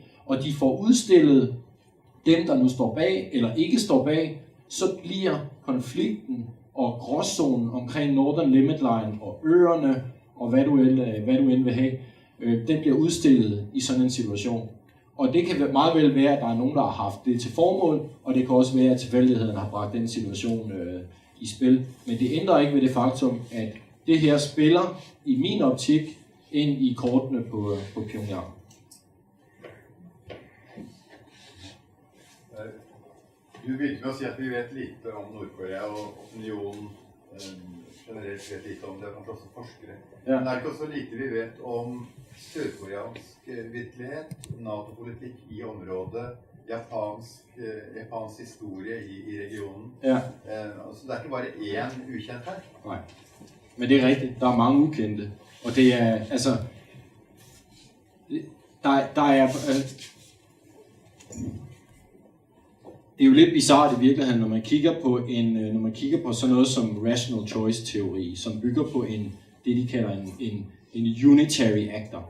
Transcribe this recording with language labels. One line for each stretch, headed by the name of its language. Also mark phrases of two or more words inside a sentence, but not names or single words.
Danish: Og de får udstillet dem, der nu står bag, eller ikke står bag, så bliver konflikten og gråzonen omkring Northern Limit Line og øerne, og hvad du end vil have, den bliver udstillet i sådan en situation. Og det kan meget vel være, at der er nogen, der har haft det til formål, og det kan også være, at tilfældigheden har bragt den situation i spil. Men det ændrer ikke ved det faktum, at det her spiller i min optik ind i kortene på Pyongyang.
Norwegian: Du begynte med å si at vi vet lite om Nordkorea, og opinionen generelt vet lite om det, kanskje også forskere. Ja. Men det ikke også lite vi vet om sørkoreansk virkelighet, NATO-politikk i området, japansk historie i regionen. Ja. Så det ikke bare én ukjent her.
Danish: Nej, men det er rigtigt. Der er mange ukendte. Og det er, altså, der er... Det er jo lidt bizarrt i virkeligheden, når man kigger på sådan noget som
English: rational choice
Danish: teori, som bygger på det de kalder en
English: unitary actor.